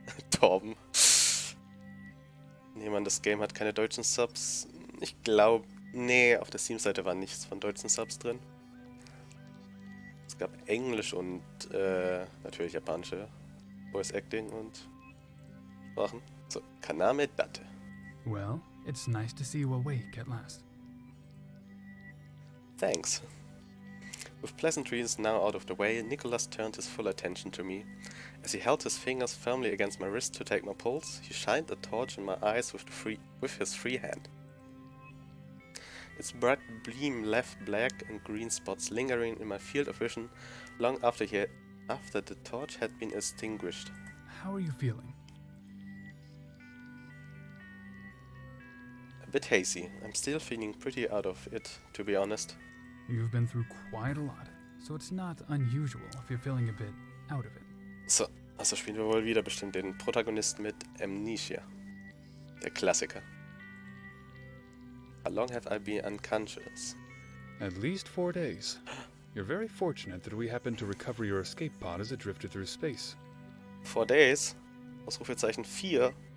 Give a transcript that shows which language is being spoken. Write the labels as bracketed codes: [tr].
[de] Torben. Nee, Mann, das Game hat keine deutschen Subs. Ich glaube, nee, auf der Steam-Seite war nichts von deutschen Subs drin. Es gab Englisch und natürlich japanische Voice Acting und Sprachen. So, Kaname Date. [en] Well, it's nice to see you awake at last. Thanks. With pleasantries now out of the way, Nicholas turned his full attention to me. As he held his fingers firmly against my wrist to take my pulse, he shined a torch in my eyes with his free hand. Its bright beam left black and green spots lingering in my field of vision long after the torch had been extinguished. How are you feeling? A bit hazy. I'm still feeling pretty out of it, to be honest. You've been through quite a lot, so it's not unusual if you're feeling a bit out of it. [de] So, also spielen wir wohl wieder bestimmt den Protagonisten mit Amnesia. Der Klassiker. [en] How long have I been unconscious? At least 4 days. You're very fortunate that we happened to recover your escape pod as it drifted through space. 4 days? [de] Ausrufezeichen 4.